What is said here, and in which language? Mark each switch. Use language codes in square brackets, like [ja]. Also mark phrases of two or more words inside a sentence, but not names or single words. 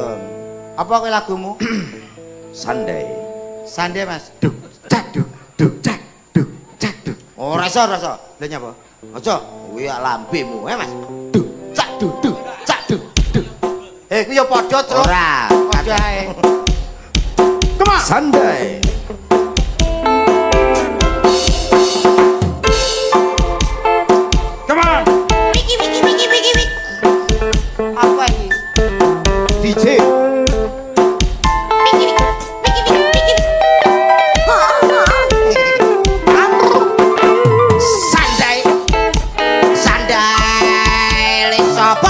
[jv] Apa kuwi lagumu? Sandai. Sande Mas. Duk cak duk cak duk. Oh, rasa. Lah nyapa? Aja, kuwi lambemu, Mas. Cak duk cak duk. Kuwi ya padha, Cuk. Ora. Padha ae. [en] Come on. Sandai. Come on. [jv] Wiki. Apa iki? DJ. Sandai le sapa?